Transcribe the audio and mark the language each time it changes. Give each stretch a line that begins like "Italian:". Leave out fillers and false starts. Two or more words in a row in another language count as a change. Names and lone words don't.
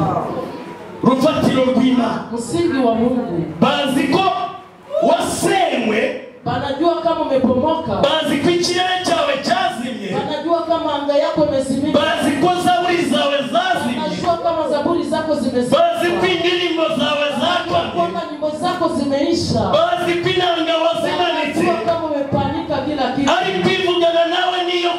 Kinyarwanda: urufatiro rw'Imana,
Swahili: Msingi wa Mungu.
Kinyarwanda: bazi ko wasenywe,
Swahili: Banajua kama umepomoka.
Kinyarwanda: bazi ko ikirere cyawe cyazimye,
Swahili: Banajua kama anga yako imezimika.
Kinyarwanda: bazi ko zaburi zawe zazimye,
Swahili: Banajua kama zaburi zako zimezimika.
Kinyarwanda: bazi ko indirimbo zawe zakwamye,
Swahili: Kama nyimbo zako zimeisha.
Kinyarwanda: bazi ko inanga wazimanitse,
Swahili: Banajua kama umepanika kila kitu.
Kinyarwanda: ari kwivugana nawe